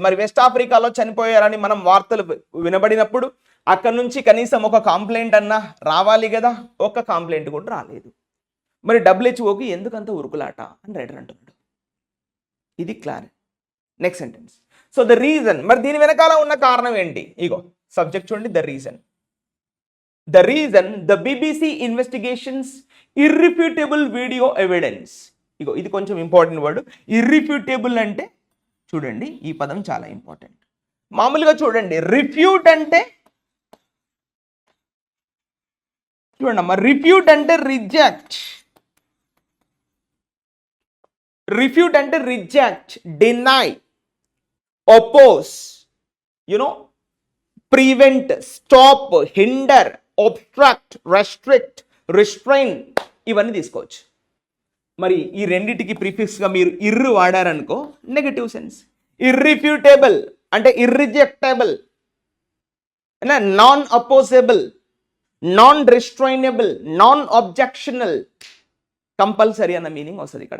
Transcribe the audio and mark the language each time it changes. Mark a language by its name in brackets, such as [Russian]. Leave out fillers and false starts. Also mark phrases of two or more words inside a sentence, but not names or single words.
[Telugu] మరి వెస్ట్ ఆఫ్రికాలో చనిపోయారని మనం వార్తలు వినబడినప్పుడు అక్కడ నుంచి కనీసం ఒక కంప్లైంట్ అన్నా రావాలి కదా, ఒక్క కంప్లైంట్ కూడా రాలేదు. మరి WHO ఎందుకంత ఉరుకులాట అని రైటర్ అంటున్నాడు. ఇది క్లారిటీ. [English] next sentence. so the reason, [Telugu] మరి దీని వెనకాల ఉన్న కారణం ఏంటి? ఇగో సబ్జెక్ట్ చూడండి, [English] the reason. The reason, the BBC investigations irrefutable video evidence. [Telugu] ఇగో ఇది కొంచెం [English] important word. [Telugu] ఇర్రిఫ్యూటబుల్ అంటే చూడండి, ఈ పదం చాలా ఇంపార్టెంట్. మామూలుగా చూడండి, రిఫ్యూట్ అంటే చూడండి అమ్మా, రిఫ్యూట్ అంటే రిజెక్ట్, రిఫ్యూట్ అంటే [English] reject, deny, oppose, prevent, stop, hinder, obstruct, restrict, restrain, [Telugu] ఇవన్నీ తీసుకోవచ్చు. మరి ఈ రెండిటికి ప్రిఫిక్స్గా మీరు ఇర్రు వాడారనుకో [English] negative sense. [Telugu] ఇర్రిఫ్యూటబుల్ అంటే [English] irrejectable, non opposable, non restrainable, non objectional, compulsory [Telugu] అన్న మీనింగ్ వస్తుంది ఇక్కడ.